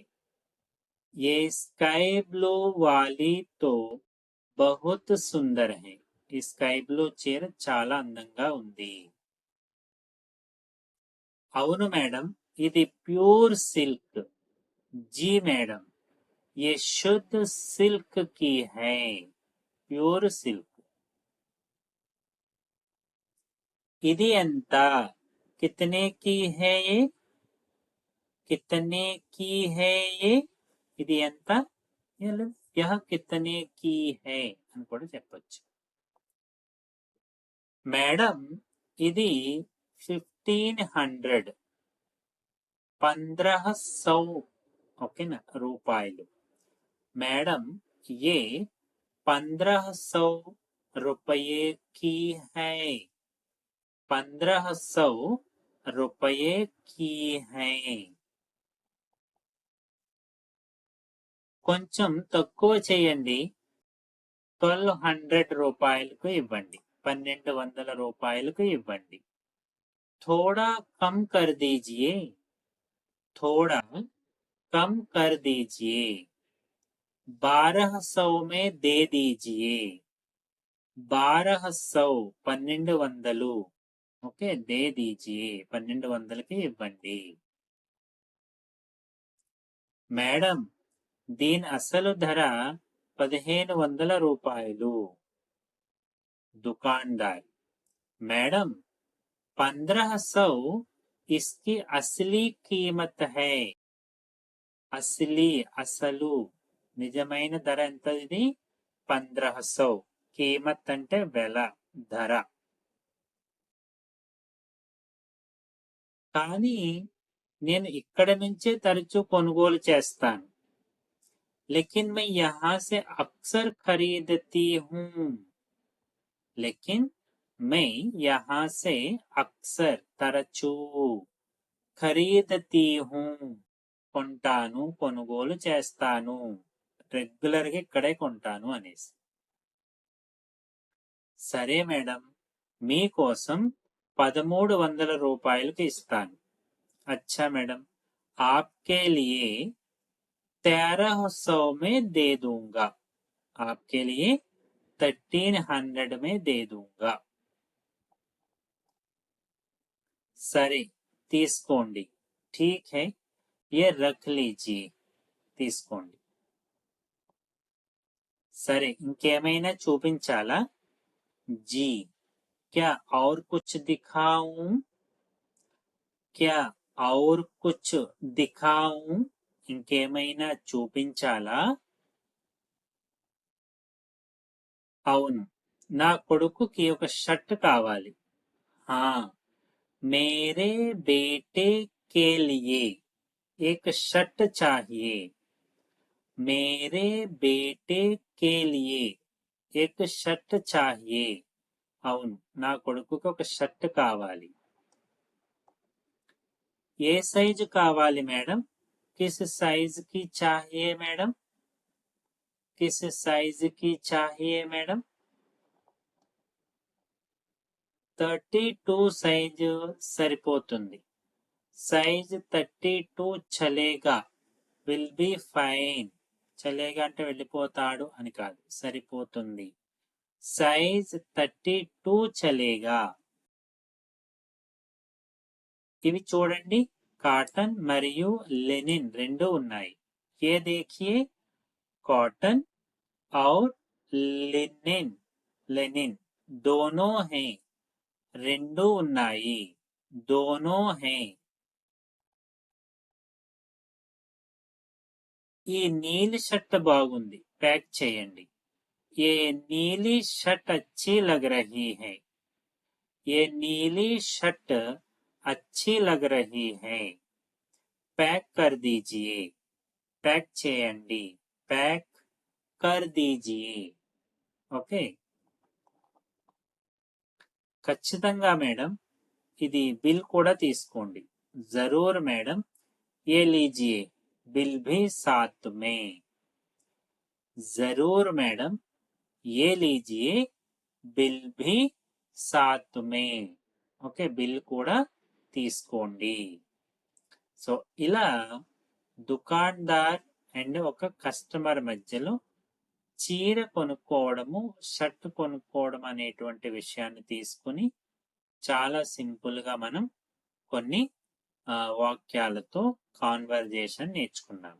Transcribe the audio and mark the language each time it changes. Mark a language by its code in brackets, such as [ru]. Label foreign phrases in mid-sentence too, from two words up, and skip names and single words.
[hi] ये स्काई ब्लू वाली तो बहुत सुंदर है. [te] ఈ స్కై బ్లూ చీర చాలా అందంగా ఉంది. అవును మేడం, ఇది [en] pure silk. [hi] जी मैडम, ये शुद्ध सिल्क की है. [en] pure silk. [te] ఇది ఎంత? [hi] कितने की है ये? कितने की है ये? [te] ఇది ఎంత? [hi] यह कितने की है [te] అని కూడా చెప్పొచ్చు. మేడం, ఇది 1500, 1500 ఓకేనా రూపాయలు. [hi] मैडम, ये 1500 रुपये की है. 1500 रुपये की है. [te] కొంచెం తక్కువ చేయండి, 1200 రూపాయలకు ఇవ్వండి, 1200 రూపాయలకు ఇవ్వండి. [hi] थोड़ा कम कर दीजिए. थोड़ा कम कर दीजिए. 1200 में दे दीजिए. [te] 1200 1200 ఓకే, [hi] दे दीजिए [te] 1200కి ఇవ్వండి. మేడం, దీని అసలు ధర 1500 రూపాయలు. [hi] दुकानदार, मैडम, 1500 इसकी असली कीमत है. [te] అసలీ అసలు నిజమైన ధర ఎంత? ఇది 1500. కీమత్ అంటే వెల, ధర. కానీ నేను ఇక్కడ నుంచే తరచూ కొనుగోలు చేస్తాను. [hi] लेकिन मैं यहाँ से अक्सर खरीदती हूँ. लेकिन मैं यहाँ से अक्सर [te] తరచూ [hi] खरीदती हूँ [te] కొంటాను కొనుగోలు చేస్తాను రెగ్యులర్ గా ఇక్కడే కొంటాను అనేసి. సరే మేడం, మీకోసం 1300 రూపాయలకి ఇస్తాను. [hi] अच्छा मैडम, आपके लिए 1300 में दे दूंगा. आपके लिए 1300 में दे दूंगा. [te] సరే తీసుకోండి. [hi] ठीक है, ये रख लीजिए. [te] తీసుకోండి. సరే ఇంకేమైనా చూపించాలా? [hi] जी, क्या और कुछ दिखाऊं? क्या और कुछ दिखाऊं? [te] ఇంకేమైనా చూపించాలా? అవును, నా కొడుకుకి ఒక షర్ట్ కావాలి. [hi] हाँ, मेरे बेटे के लिए एक शर्ट चाहिए. मेरे बेटे के लिए एक शर्ट चाहिए. [te] అవును, నా కొడుకుకి ఒక షర్ట్ కావాలి. ఏ సైజు కావాలి మేడం? [hi] किस साइज की चाहिए मैडम? किस साइज की चाहिए मैडम? [te] 32 సైజు సరిపోతుంది. [en] సైజ్ 32 చలేగా, will be fine. [te] చలేగా అంటే వెళ్ళిపోతాడు అని కాదు, సరిపోతుంది. [hi] साइज़ 32 चलेगा. [te] ఇవి చూడండి, కాటన్ మరియు లెనిన్ రెండు ఉన్నాయి. [hi] ये देखिए, कॉटन और लिनेन, लेनिन दोनों हैं. [te] రెండు ఉన్నాయి, [hi] दोनों हैं. [te] ఈ నీలి షర్ట్ బాగుంది, ప్యాక్ చేయండి. [hi] ये नीली शर्ट अच्छी लग रही है. ये नीली शर्ट अच्छी लग रही है. पैक कर दीजिए. पैक చేయండి. पैक कर दीजिए. [te] ఓకే. ఖచ్చితంగా మేడం, ఇది బిల్ కూడా తీసుకోండి. [hi] ज़रूर मैडम, ये लीजिए, बिल भी साथ में. जरूर मैडम, ये लीजिए, బిల్ भी साथ में. [te] ఓకే, బిల్ కూడా తీసుకోండి. సో ఇలా దుకాణదార్ అండ్ ఒక కస్టమర్ మధ్యలో చీర కొనుక్కోవడము, షర్ట్ కొనుక్కోవడం అనేటువంటి విషయాన్ని తీసుకుని చాలా సింపుల్ గా మనం కొన్ని వాక్యాలతో కాన్వర్జేషన్ నేర్చుకున్నాం.